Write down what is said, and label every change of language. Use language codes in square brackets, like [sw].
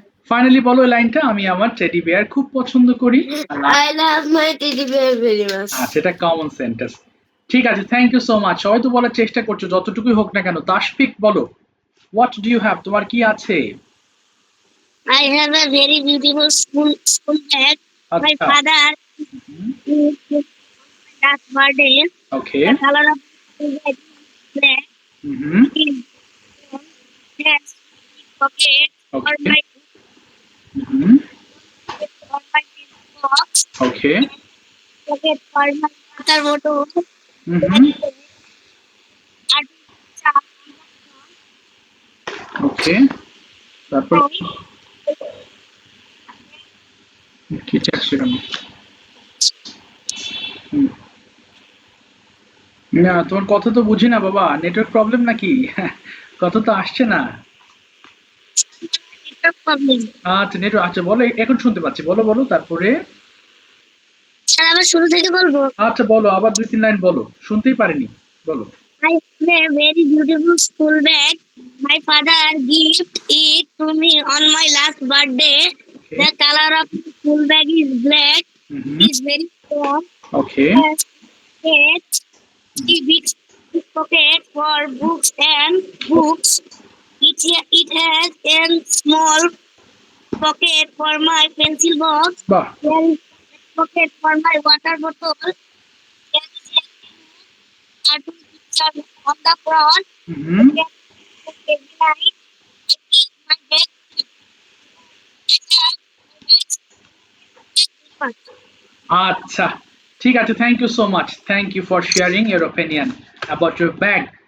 [bn] Finally বলো এই লাইনটা, আমি আমার টেডি বিয়ার খুব পছন্দ করি। [en] I love my teddy bear very much. [bn] আচ্ছা, এটা [en] Common sentence. [bn] ঠিক আছে, [en] Thank you so much. [bn] সবাই তো বলার চেষ্টা করছো যতটুকুই হোক না কেন। তাশফিক বলো, [en] What do you have? [bn] তোমার কি আছে? [en] I have a very beautiful school bag. My [bn] আচ্ছা, [en] father last birthday. [bn] Okay, [en] The color of the bag is black. [bn] Hmm, [en] His dress pocket for [bn] okay, [en] my [bn] hmm, [en] for my box. [bn] Okay, [en] Pocket for my water bottle. [bn] Hmm, [en] And [bn] ওকে, তারপর কি চাচ্ছি আমি? হুম। না, তোমার কথা তো বুঝি না বাবা, নেটওয়ার্ক প্রবলেম নাকি? কথা তো আসছে না। [en] problem. [bn] আচ্ছা, নেটওয়ার্ক, আচ্ছা বলো, এখন শুনতে পাচ্ছি, বলো বলো তারপরে। স্যার আবার শুরু থেকে বলবো। আচ্ছা বলো, আবার 2-3 লাইন বলো, শুনতেই পারিনি, বলো। [en] I have a very beautiful school bag. My father gifted it to me on my last birthday. Okay. The color of the school bag is black. Mhm. It's very strong. Okay. Has three big pockets for books and books. It has a small pocket for my pencil box. [bn] বাহ, [en] There is a pocket for my water bottle. There is a cartoon picture on the front. [bn] Hmm, [en] Every night, I keep my bag clean. I have my bag [bn] আচ্ছা, ঠিক আছে, [en] Thank you so much, thank you for sharing your opinion about your bag.